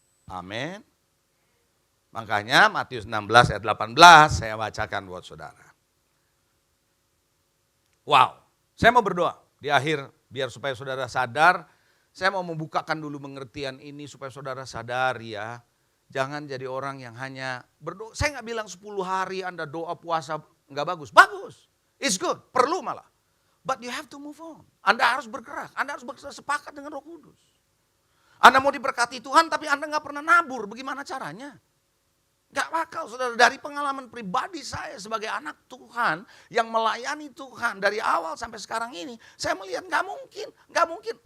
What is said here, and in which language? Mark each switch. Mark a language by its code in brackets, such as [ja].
[id] Amin. Makanya Matius 16 ayat 18 saya bacakan buat saudara. Wow, saya mau berdoa di akhir biar supaya saudara sadar. Saya mau membukakan dulu pengertian ini supaya saudara sadar ya. Jangan jadi orang yang hanya berdoa. Saya nggak bilang 10 hari Anda doa puasa nggak bagus. Bagus, [en] it's good, [id] perlu malah. [en] But you have to move on. [id] Anda harus bergerak, Anda harus sepakat dengan Roh Kudus. Anda mau diberkati Tuhan tapi Anda nggak pernah nabur, bagaimana caranya? Gak bakal saudara, dari pengalaman pribadi saya sebagai anak Tuhan yang melayani Tuhan dari awal sampai sekarang ini, saya melihat gak mungkin.